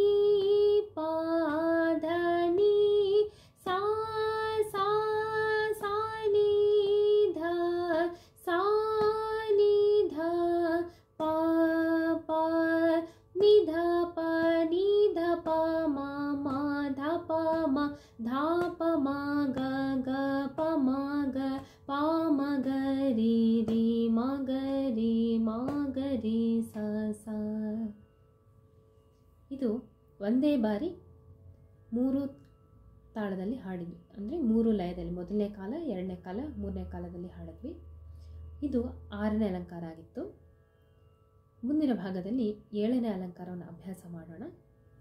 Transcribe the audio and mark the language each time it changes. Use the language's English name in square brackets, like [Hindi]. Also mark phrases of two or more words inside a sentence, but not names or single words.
[Kannada] ಪ ಧ ni ಸಾ ಸಾ ಸಾ ni ಧ ಸಾ ni ಧ ಪ ಪ ni ಧ ಪ ni ಧ ಪ ಮ ಮ ಧ ಪ ಮ ಧ ಪ ಮ ಗ ಗ ಪ ಮ ಗ ಪ ಮ ಗ ರಿ ರಿ ಮ ಗ ರಿ ಮ ಗ ರಿ ಸ ಸ. ಇದು ಒಂದೇ ಬಾರಿ 3 ತಾಳದಲ್ಲಿ ಹಾಡಿದ್ವಿ, ಅಂದರೆ 3 ಲಯದಲ್ಲಿ. ಮೊದಲನೇ ಕಾಲ, 2ನೇ ಕಾಲ, 3ನೇ ಕಾಲದಲ್ಲಿ ಹಾಡಿದ್ವಿ. ಇದು 6ನೇ ಅಲಂಕಾರ ಆಗಿತ್ತು. ಮುಂದಿನ ಭಾಗದಲ್ಲಿ 7ನೇ ಅಲಂಕಾರವನ್ನು ಅಭ್ಯಾಸ ಮಾಡೋಣ.